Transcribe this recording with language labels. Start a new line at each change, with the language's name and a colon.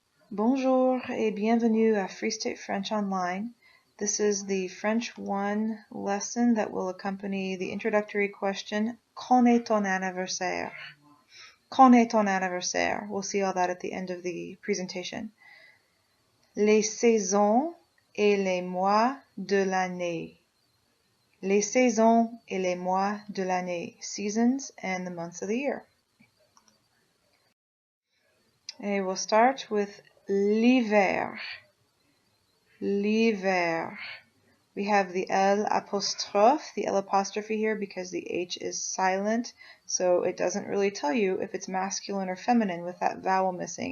French: Bonjour et bienvenue à Free State French Online.
English: This is the French 1 lesson that will accompany the introductory question,
French: Quand est ton anniversaire? Quand est ton anniversaire?
English: We'll see all that at the end of the presentation.
French: Les saisons et les mois de l'année. Les saisons et les mois de l'année.
English: Seasons and the months of the year. And we'll start with l'hiver. L'hiver. We have the L apostrophe, the L apostrophe here because the H is silent, so it doesn't really tell you if it's masculine or feminine with that vowel missing.